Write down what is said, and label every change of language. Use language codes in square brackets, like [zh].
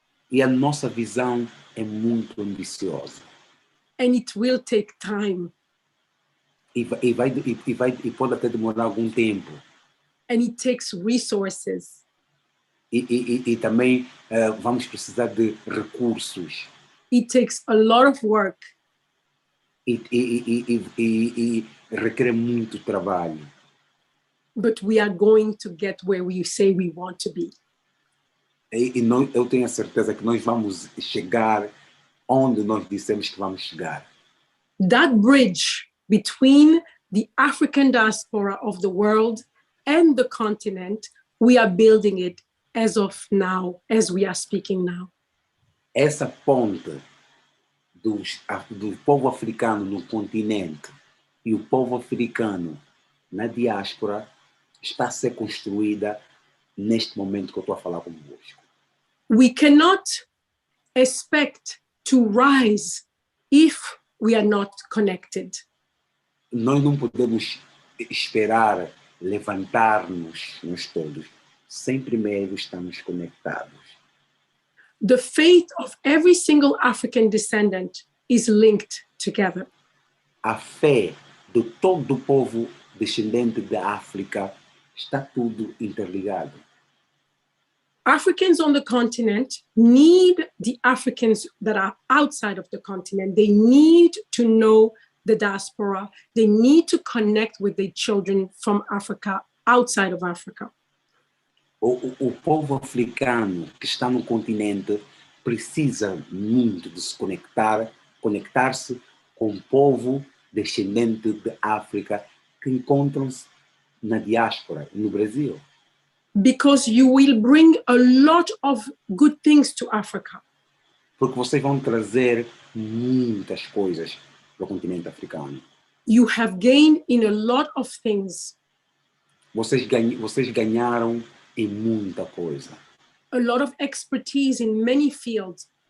[pt] E a nossa visão é muito ambiciosa. [en] And it will take time. [pt] E pode até demorar algum tempo. [en] And it takes resources. [pt] E também vamos precisar de recursos. [en] It takes a lot of work. [pt] E requer muito trabalho. [en] But we are going to get where we say we want to be. [pt] Eu tenho a certeza que nós vamos chegar onde nós dissemos que vamos chegar. [en] That bridge between the African diaspora of the world and the continent, we are building it as of now, as we are speaking now. [pt] Essa ponte do povo africano no continente e o povo africano na diáspora está a ser construída neste momento que eu estou a falar convosco. [en] We cannot expect to rise if we are not connected. [pt] Nós não podemos esperar levantar-nos nós todos sem primeiro estarmos conectados. [en] The faith of every single African descendant is linked together. [pt] A fé de todo o povo descendente da África está tudo interligado. [en] Africans on the continent need the Africans that are outside of the continent. They need to know the diaspora. They need to connect with their children from Africa, outside of Africa. [pt] O povo africano que está no continente precisa muito de se conectar-se com o povo descendente da África que encontram-se na diáspora, no Brasil. [en] because you will bring a lot of good things to Africa. [pt] Porque vocês vão trazer muitas coisas para o continente africano. [en] You have gained in a lot of things, [pt] Vocês ganharam em muita coisa. [en] a lot of expertise in many fields,